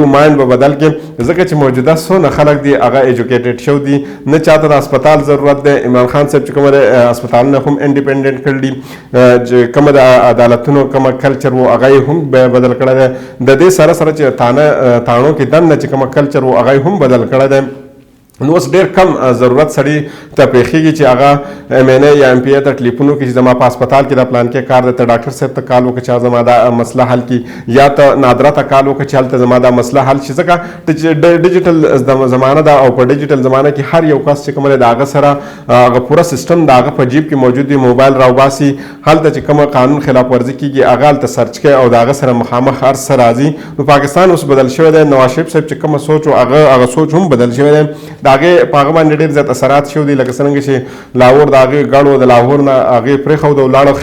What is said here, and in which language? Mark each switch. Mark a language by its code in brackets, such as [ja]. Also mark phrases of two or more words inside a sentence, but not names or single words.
[ps] مایند به بدل کړي ځکه چې موجوده څونه خلک دي هغه ایجوکیټډ شوي دي نه چاته د اسپتال ضرورت دی عمران خان صاحب چې کومه د اسپتالونه هم انډیپینډنټ کړي دي چې کومه د عدالتونو کومه کلچر و هغه یې هم بدل کړی دی د دې سره سره چې تاڼو کې دننه چې کومه کلچر و هغه یې هم بدل کړی دی نو اوس ډېر کم ضرورت سړي ته پېښېږي چې هغه ایم این ای یا ایم پی ای ته ټلیفون وکړي چې زما په اسپتال کې دا پلان کې کار دی ته ډاکټر صاحب ته کال وکړه چې زما دا مسله حل کړي یا ته نادره ته کال وکړه چې هلته زما دا مسله حل شي ځکه ډیجیټل زمانه ده او په ډیجیټل زمانه کې هر یو کس چې کوم دی د هغه سره هغه پوره سیسټم د هغه په جیب کې موجود دی موبایل راوباسي هلته چې کومه [ur] قانون خلاف ورزي [ps] کېږي هغه هلته سرچ کوي او د هغه سره مخامخ هر څه راځي نو پاکستان اوس بدل شوی دی نواز شریف صاحب چې کومه سوچ و هغه سوچ هم بدل شوی دی د هغې په هغه باندې ډېر زیات اثرات شوي دي لکه څرنګه چې لاهور د هغې ګڼو د لاهور نه هغې پرېښود او لاړه